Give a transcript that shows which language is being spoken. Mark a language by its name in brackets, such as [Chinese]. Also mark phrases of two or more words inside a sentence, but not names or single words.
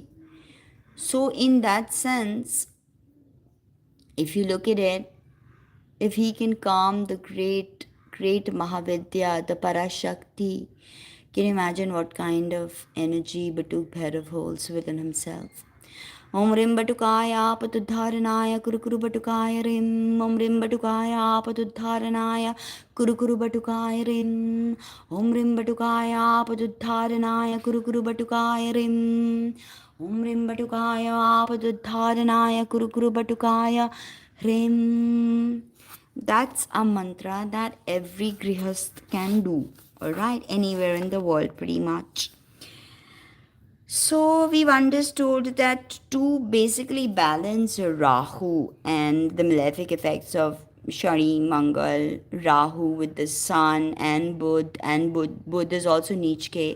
[English] So, in that sense, if you look at it, if he can calm the great Mahavidya, the Parashakti, can you imagine what kind of energy Batuk Bhairav holds within himself? [Sanskrit] Om Rim Batukaya Patudharanaya Kurukuru Batukaya Rim. Om Rim Batukaya Patudharanaya Kurukuru Batukaya Rim. Om Rim Batukaya Patudharanaya Kurukuru Batukaya Rim. Om Rim Batukaya Patudharanaya Kurukuru Batukaya Rim. [English] That's a mantra that every grihast can do, alright, anywhere in the world pretty much. So we've understood that to basically balance Rahu and the malefic effects of Shani, Mangal, Rahu with the Sun and Budh is also Nichke.